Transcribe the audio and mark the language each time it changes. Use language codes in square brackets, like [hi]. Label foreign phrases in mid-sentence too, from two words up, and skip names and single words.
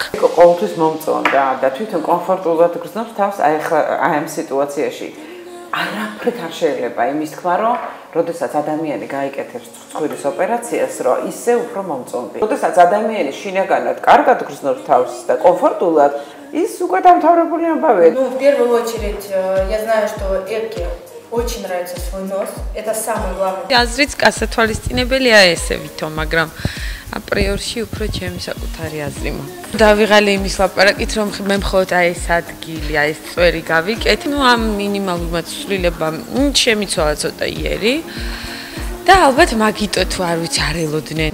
[ka] ყოველთვის მომწონდა და თვითონ კომფორტულად გრძნობს თავს აი ამ სიტუაციაში. არაფრით არ შეიძლება იმის თქვა, რომ როდესაც ადამიანი გაიკეთებს ცხვირის ოპერაციას, რომ ისე უფრო მომწონდი. როდესაც ადამიანი შინაგანად კარგად გრძნობს თავს და კომფორტულად, ის უკვე დამთავრებული ამბავია. [ru] Ну, в первую очередь, я знаю, что Экке очень нравится свой нос. Это самое главное. [ka] აზრიც კასათვალისწინებელია ესე ვითომ, მაგრამ აპრიორში უფრო ჩემი საკუთარი აზრი მაქვს. დავიღალე იმის ლაპარაკით, რომ მე მხოლოდ აი ეს ადგილი, აი ეს წვერი გავიკეთე. ნუ ამ მინიმალურმა ცვლილებამ შემიცვალა ცოტა იერი. და ალბათ მაგიტო თუ არ ვიცი არ ელოდნენ.